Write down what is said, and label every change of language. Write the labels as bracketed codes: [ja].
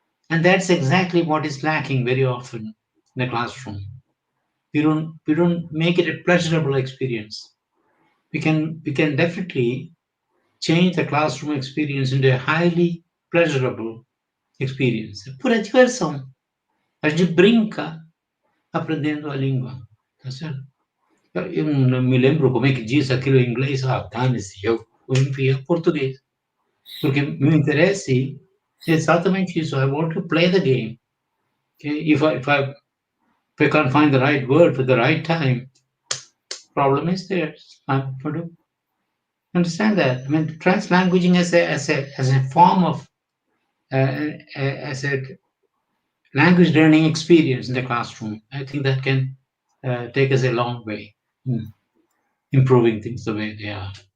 [en] And that's exactly what is lacking very often in the classroom. We don't make it a pleasurable experience. We can definitely change the classroom experience into a highly pleasurable experience. [pt] Pura diversão. A gente brinca aprendendo a língua. Tá certo? Eu não me lembro como é que diz aquilo em inglês. Ah, dane-se, eu envio português. Porque meu interesse é exatamente isso. [en] I want to play the game. Okay? If I can't find the right word for the right time, problem is there. I'm going to understand that. I mean, translanguaging as a form of as a language learning experience in the classroom, I think that can take us a long way in improving things the way they are.